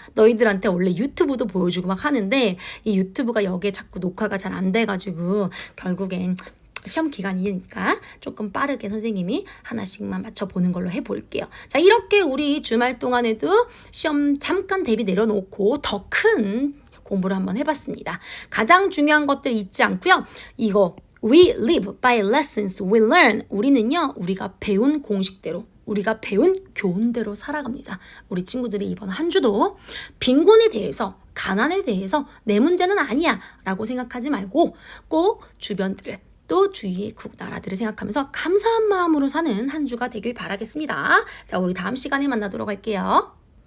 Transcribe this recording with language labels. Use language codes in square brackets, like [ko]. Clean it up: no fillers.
[ko] 너희들한테 원래 유튜브도 보여주고 막 하는데 이 유튜브가 여기에 자꾸 녹화가 잘 안 돼가지고 결국엔 시험 기간이니까 조금 빠르게 선생님이 하나씩만 맞춰보는 걸로 해볼게요. 자, 이렇게 우리 주말 동안에도 시험 잠깐 대비 내려놓고 더 큰 공부를 한번 해봤습니다. 가장 중요한 것들 잊지 않고요. [en] 이거 We live by lessons we learn. [ko] 우리는요, 우리가 배운 공식대로, 우리가 배운 교훈대로 살아갑니다. 우리 친구들이 이번 한 주도 빈곤에 대해서, 가난에 대해서 내 문제는 아니야 라고 생각하지 말고 꼭 주변들을, 또 주위의 나라들을 생각하면서 감사한 마음으로 사는 한 주가 되길 바라겠습니다. 자, 우리 다음 시간에 만나도록 할게요.